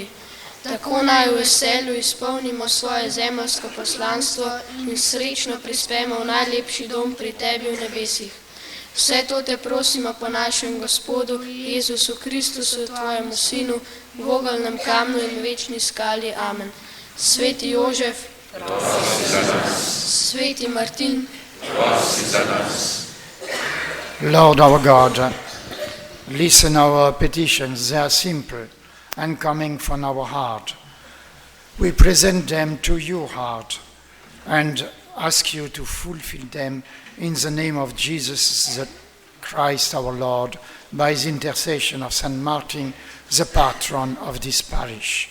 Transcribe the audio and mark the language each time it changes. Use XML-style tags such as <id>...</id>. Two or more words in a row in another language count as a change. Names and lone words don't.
<sl>Tako naj v veselju izpolnimo svoje zemeljsko poslanstvo in srečno prispemo v najlepši dom pri tebi v nebesih. Vse to te prosimo po našem Gospodu Jezusu Kristusu, tvojemu sinu, v ogelnem kamnu in večni skali. Amen. Sveti Jožef, prosi za nas. Sveti Martin, prosi za nas.</sl> <en>Lord our God, listen our petitions. They are simple and coming from our heart. We present them to your heart and ask you to fulfill them in the name of Jesus the Christ our Lord, by the intercession of Saint Martin, the patron of this parish.</en>